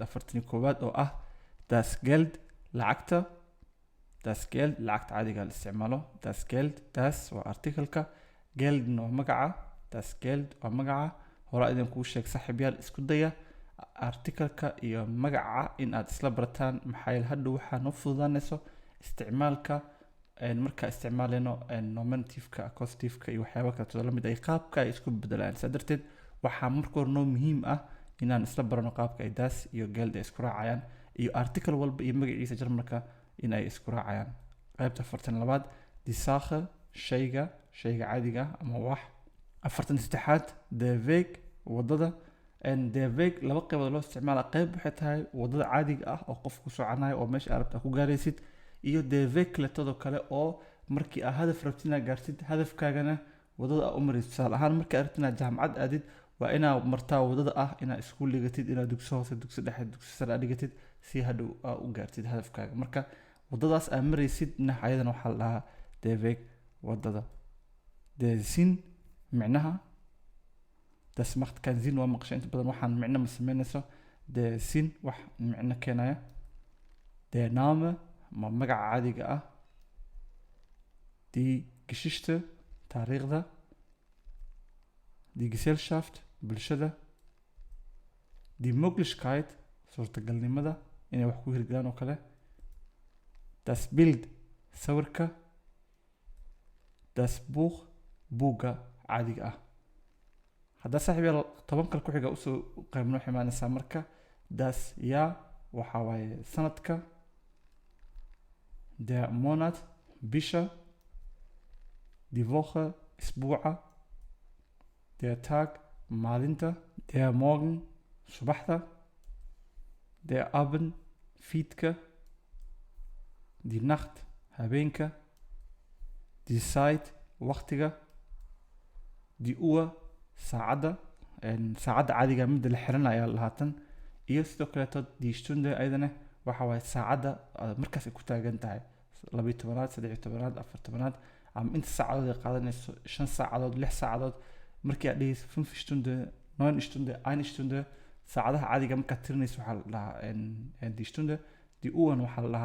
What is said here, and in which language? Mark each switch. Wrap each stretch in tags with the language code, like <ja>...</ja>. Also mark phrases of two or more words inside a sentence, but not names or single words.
<so>41aad oo ah</so> <de>das Geld</de> <so>lacagta caadiga la isticmaalo</so> <de>das Geld das</de> <so>waa artikelka Geld no magaca</so> <de>das Geld</de> <so>waa magaca hore idin ku sheeg saaxiibayaal isku daya artikelka iyo magaca in aad isla barataan maxay hadda waxa noo fududaanayso isticmaalka marka isticmaaleno nominative-ka accusative-ka iyo waxyaabo kale la mid ay qaabka ay isku bedelaan sadarteed waxa marka hore noo muhiim ah inaan isla barano qaabka ay das iyo Geld ay isku raacayaan iyo article walba iyo magaciisa Jarmalka in ay isku raacayaan qaybta 42aad</so> <de>die Sache</de> <so>shayga caadiga ama wax 43aad</so> <de>der Weg</de> <so>wadada</so> <de>der Weg</de> <so>laba qaybood loo isticmaalo qayb waxay tahay wadada caadiga ah oo qofku soconayo oo meesha arabta ku gaaraysid iyo</so> <de>der Weg</de> <so>kale oo markii aad hadaf rabtid inaad gaartid hadafkaagana wadada aad u maraysid tusaale ahaan markii aad rabtid inaad jaamacad aadid waa inaad martaa wadada ah inaad iskuul dhigatid inaad dugsi hoose dugsi dhexe dugsi sare aad dhigatid si hadhow aad u gaartid hadafkaaga marka wadadaas aad maraysid ayadana waxaa la dhahaa</so> <de>der Weg</de> <so>wadada</so> <de>der Sinn</de> <so>micnaha</so> <de>das macht keinen Sinn</de> <so>waa maqshay inta badan waxaan micno ma sameynayso</so> <de>der Sinn</de> <so>wax micno keenaya</so> <de>der Name</de> <so>ma magaca caadiga ah</so> <de>die Geschichte</de> <so>taariikhda</so> <de>die Gesellschaft</de> <so>bulshada</so> <de>die Möglichkeit</de> <so>suurtagalnimada inay wax ku hirgalaan oo kale</so> <de>das Bild</de> <so>sawirka</so> <de>das Buch</de> <so>buugga caadiga ah hadda saaxiibayaal 10 kale ku xiga usoo qaybno ximaanaysa marka</so> <de>das Jahr</de> <so>waxa waaye sanadka</so> <de>der Monat</de> <so>bisha</so> <de>die Woche</de> <so>isbuuca</so> <de>der Tag</de> <so>maalinta</so> <de>der Morgen</de> <so>subaxda</so> <de>der Abend</de> <so>fiidka</so> <de>die Nacht</de> <so>habeenka</so> <de>die Zeit</de> <so>waqtiga</so> <de>die Uhr</de> <so>saacada caadiga mid la xiranayo lahaatan iyo sidoo kale</so> <de>die Stunde</de> <so>ayadana waxa waaye saacada markaas ay ku taagan tahay 12aad 13aad 14aad ama inta saacadood ay qaadanayso 5 saacadood 6 saacadood markii aad dhigayso 5 Stunde 9 Stunde 1 Stunde saacadaha caadiga marka tirinayso waxa la dhahaa</so> <de>die Stunde die Uhr</de> <so>waxa la</so>